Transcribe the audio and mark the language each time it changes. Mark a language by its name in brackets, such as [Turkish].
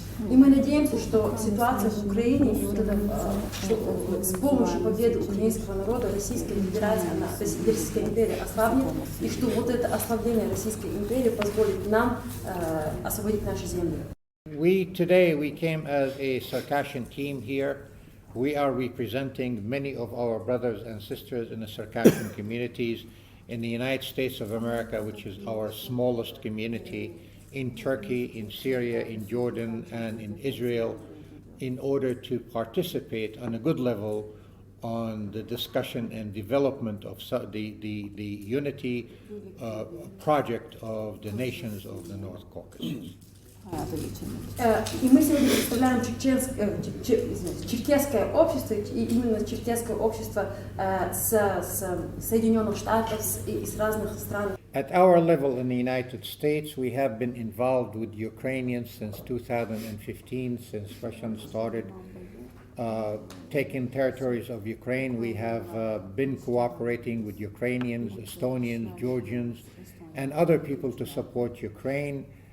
[Russian] И мы надеемся, что ситуация в Украине и что с помощью победы украинского народа Российская Федерация, Российская империя ослабнет, и что вот это ослабление Российской империи позволит нам освободить наши земли. [English] Today we came as a Circassian team here. We are representing many of our brothers and sisters in the Circassian communities in the United States of America, which is our smallest community, in Turkey, in Syria, in Jordan, and in Israel, in order to participate on a good level on the discussion and development of the unity project of the nations of the North Caucasus. [Russian] И мы сегодня представляем черкесское общество, и именно черкесское общество с Соединенных Штатов и с разных стран. [English] At our level in the United States, we have been involved with Ukrainians since 2015, since Russia started taking territories of Ukraine. We have been cooperating with Ukrainians, Estonians, Georgians, and other people to support Ukraine.